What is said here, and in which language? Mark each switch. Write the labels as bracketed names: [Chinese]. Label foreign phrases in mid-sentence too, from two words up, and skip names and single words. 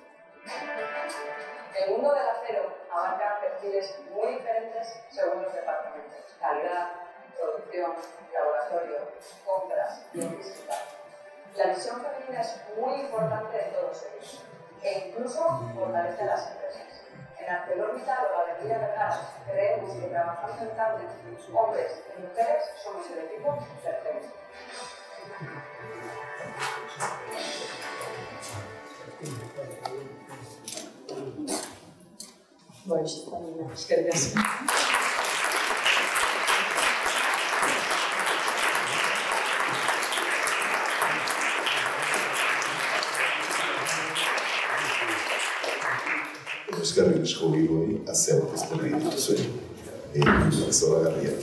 [Spanish] El mundo del acero abarca perfiles muy diferentes según los departamentos: calidad, producción, laboratorio, compras, logística. La visión femenina es muy importante de todos ellos e incluso fortalece las empresas. En ArcelorMittal o Galería Vergara creemos que trabajando en tándem, hombres y mujeres somos el equipo perfecto. [Basque] Bueno, eskerrik asko. Eskerrik asko giboi, azea aurkezten egin dituzuen zoragarriak.